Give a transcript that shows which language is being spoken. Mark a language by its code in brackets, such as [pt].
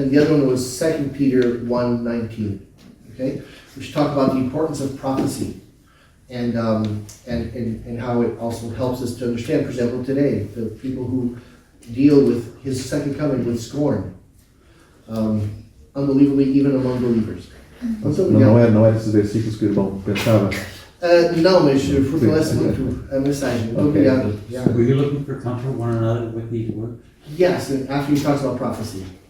[en] And the other one was 2 Peter 1:19. Okay, which talk about the importance of prophecy, and how it also helps us to understand. For example, today the people who deal with His second coming with scorn, unbelievably, even among believers. [pt] Muito obrigado. Não é desses versículos que o irmão pensava. Não, mas fortalece muito a mensagem. Muito [en] Okay. [pt] obrigado. Yeah. [en] Were you looking for comfort one another with these words? Yes, and after he talks about prophecy,